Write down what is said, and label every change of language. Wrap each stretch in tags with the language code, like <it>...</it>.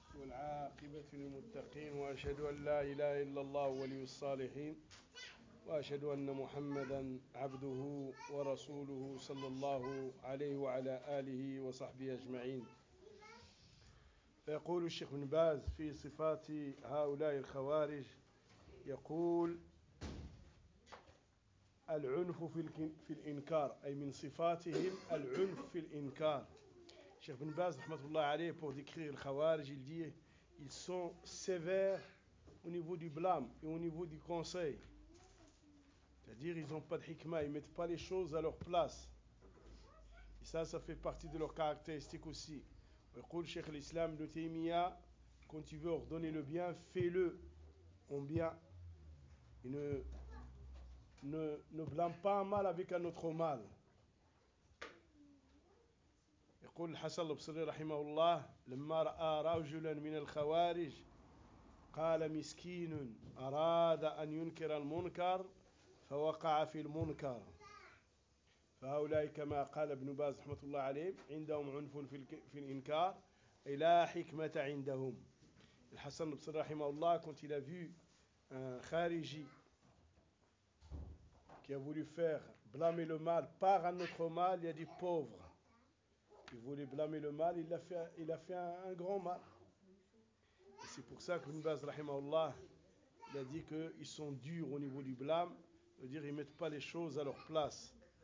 <ar>عاقبة للمتقين، وأشهد أن لا إله إلا الله ولي الصالحين، وأشهد أن محمدا عبده ورسوله صلى الله عليه وعلى آله وصحبه أجمعين. فيقول الشيخ بن باز في صفات هؤلاء الخوارج، يقول: العنف في الإنكار، أي من صفاتهم العنف في الإنكار.</ar> <fr>Cheikh Ibn Baz, rahmatullah alayhi, pour décrire le Khawarij, il dit: ils sont sévères au niveau du blâme et au niveau du conseil. C'est-à-dire, ils n'ont pas de hikmah, ils ne mettent pas les choses à leur place. Et ça, ça fait partie de leurs caractéristiques aussi. Il dit Cheikh l'Islam de Taymiyyah: quand tu veux ordonner le bien, fais-le en bien. Et ne blâme pas un mal avec un autre mal.</fr> <ar>يقول الحسن البصري رحمه الله: لما رأى رجلا من الخوارج قال مسكين أراد أن ينكر المنكر فوقع في المنكر. فهؤلاء كما قال ابن باز رحمة الله عليه عندهم عنف في الإنكار، أي لا حكمة عندهم. الحسن البصري رحمه الله كنت</ar> <fr>il a vu un خارجي qui a voulu faire blâmer le mal par un autre mal, il a dit: pauvre. Il voulait blâmer le mal, il a fait un grand mal. Et c'est pour ça que Ibn Baz rahimahullah, il a dit qu'ils sont durs au niveau du blâme, c'est-à-dire qu'ils ne mettent pas les choses à leur place.</fr>